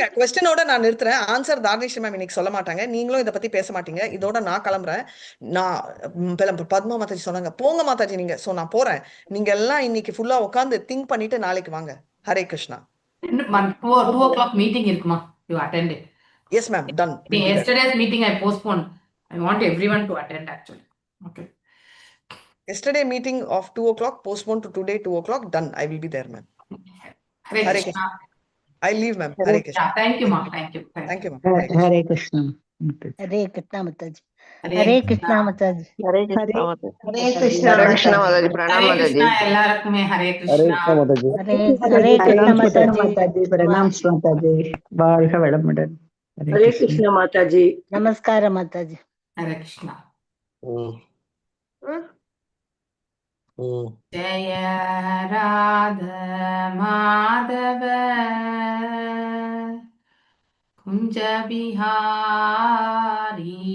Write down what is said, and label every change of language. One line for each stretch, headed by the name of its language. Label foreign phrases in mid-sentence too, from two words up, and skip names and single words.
Tamil: கொஸ்டினோட நான் நிறுத்துறேன். ஆன்சர் தானிஷி மேம் இன்னைக்கு சொல்ல மாட்டாங்க, நீங்களும் இதை பத்தி பேச மாட்டீங்க. இதோட நான் கிளம்புறேன். நான் பத்மா மாதாஜி சொன்னாங்க போங்க மாதாஜி நீங்க, சோ நான் போறேன். நீங்க எல்லாம் இன்னைக்கு ஃபுல்லா உட்காந்து திங்க் பண்ணிட்டு நாளைக்கு வாங்க. ஹரே கிருஷ்ணா. 2 o'clock மீட்டிங் இருக்குமா?
English: You attended? Yes ma'am, done. Yesterday's meeting I postponed. I want everyone to attend actually. Okay. Yesterday meeting of 2 o'clock postponed to today 2 o'clock, done. I will be there ma'am. Hare Krishna. I leave ma'am. Hare Krishna. Thank you ma'am. Thank you ma'am. Hare Krishna. Hare Krishna Mataji. Hare Krishna Mataji. Hare Krishna Mataji. Hare Krishna Mataji. Pranam Mataji.
Tamil: எல்லாருக்குமே ஹரே கிருஷ்ணா.
English: Hare Krishna Mataji. Pranam Mataji.
Tamil: வாழ்க வளமுடன்.
English: Hare Krishna Mataji. Namaskara Mataji.
Tamil: ஹரே கிருஷ்ணா. ஜய ராத மாதவ குஞ்ச பிஹாரி